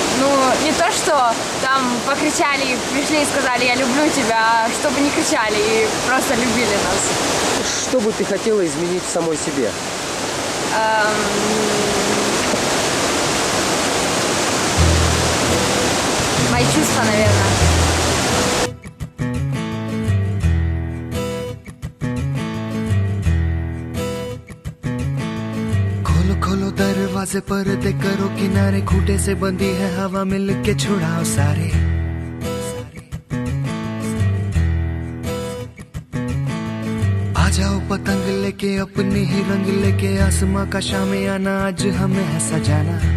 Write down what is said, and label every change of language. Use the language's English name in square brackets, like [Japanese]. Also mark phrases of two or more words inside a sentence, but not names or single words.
[Russian] Ну, не то, что там покричали, пришли и сказали, я люблю тебя, а чтобы не кричали и просто любили нас. Что бы ты хотела изменить в самой себе? Мои чувства, наверное. [Hindi] खोलो खोलो दरवाजे पर्दे करो किनारे खूटे से बंदी है हवा मिल के छुड़ाओ सारे आ जाओ पतंग लेके अपने ही रंग लेके आसमां का शामियाना आज हमें है सजाना